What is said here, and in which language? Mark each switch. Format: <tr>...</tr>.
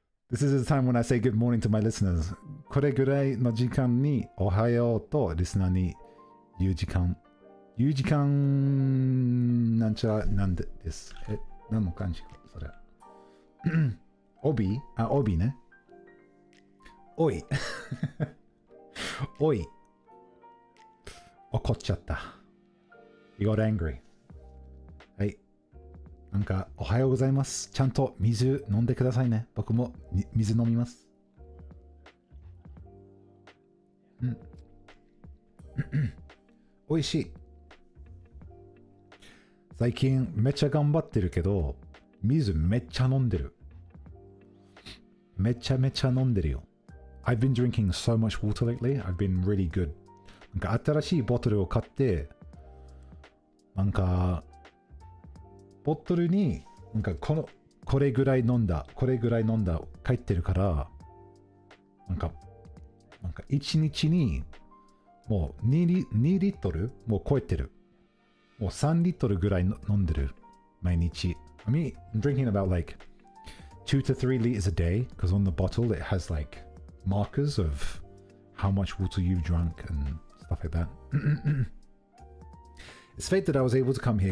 <en>This is the time when I say good morning to my listeners.</en> <ja>これぐらいの時間におはようとリスナーに言う時間。言う時間なんちゃらなんでです。何の感じか、それ。帯ね。おい。おい。怒っちゃった。</ja> <en>You got angry.</en> <ja>はい。おはようございます。ちゃんと水飲んでくださいね。僕も水飲みます。おいしい。最近めっちゃ頑張ってるけど、水めっちゃ飲んでる。めちゃめちゃ飲んでるよ。</ja> <en>I've been drinking so much water lately. I've been really good.</en> <ja>新しいボトルを買って、ボトルにこれぐらい飲んだ書いてるから、1日にもう2リットルもう超えてる。もう3リットルぐらい飲んでる。毎日。</ja> <en>I'm drinking about like 2 to 3 liters a day because on the bottle it has like markers of how much water you've drunk and stuff like that. It's fate that I was able to come here.</en>